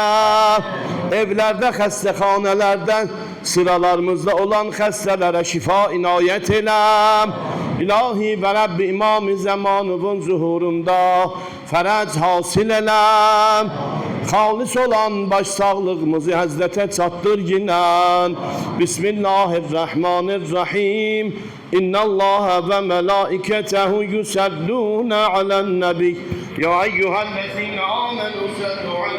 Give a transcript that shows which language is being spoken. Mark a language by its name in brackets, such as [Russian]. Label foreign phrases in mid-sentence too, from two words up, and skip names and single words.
[Azerbaijani] Evlərdə, xəstəxanələrdən sıralarımızda olan xəstələrə şifa inayət elə. İlahi və Rəbbi İmam-ı Zəmanının zuhurunda fərəc hasil elə. Xalis olan baş sağlığımızı Həzrətə çatdır ginən. [Arabic] بسم الله الرحمن الرحيم. إن الله وملائكته يصلون على النبي. يا أيها الذين آمنوا صلوا